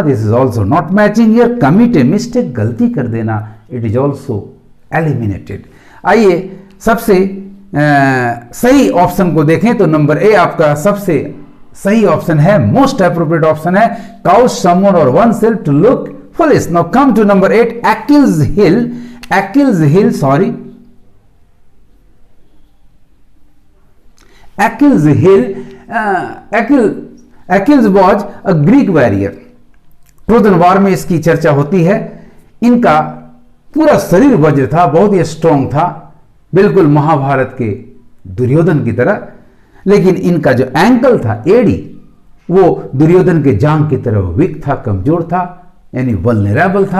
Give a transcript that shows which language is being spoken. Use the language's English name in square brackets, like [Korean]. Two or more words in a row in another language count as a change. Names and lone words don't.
[English] this is also not matching here. commit a mistake, [Hindi] गलती कर देना. [English] it is also eliminated. [Hindi] आइए सबसे सही ऑप्शन को देखें. तो नंबर ए आपका सबसे सही ऑप्शन है, [English] most appropriate option [Hindi] है. [English] cause someone or one self to look foolish. now come to number 8, Achilles heel. Achilles heel, sorry. Achilles heel. Achilles was a Greek warrior. Trojan war [Hindi] में इसकी चर्चा होती है. इनका पूरा शरीर वज्र था, बहुत ही स्ट्रांग था, बिल्कुल महाभारत के दुर्योधन की तरह. लेकिन इनका जो एंकल था, एड़ी, वो दुर्योधन के जांग की तरह वीक था, कमजोर था, यानी वल्नरेबल था.